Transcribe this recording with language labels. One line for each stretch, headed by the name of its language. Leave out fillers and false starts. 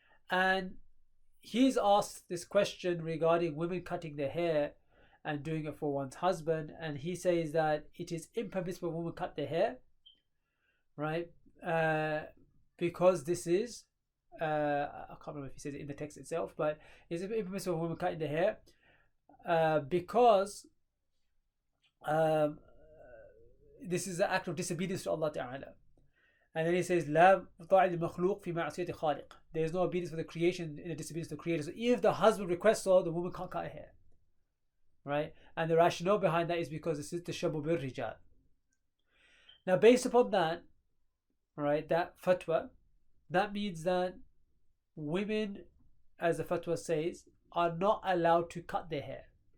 English: And he's asked this question regarding women cutting their hair and doing it for one's husband, and he says that it is impermissible for women cut their hair, right? Because this is I can't remember if he says it in the text itself, but it's impermissible for women cutting their hair because this is an act of disobedience to Allah Ta'ala. And then he says,
Arabic: لا طاعة للمخلوق في معصية خالق.
English: There is no obedience for the creation in the disobedience to the Creator. So if the husband requests so, the woman can't cut her hair. Right? And the rationale behind that is because this is tashabbuh bil rijal. Now, based upon that, right, that fatwa, that means that women, as the fatwa says, are not allowed to cut their hair.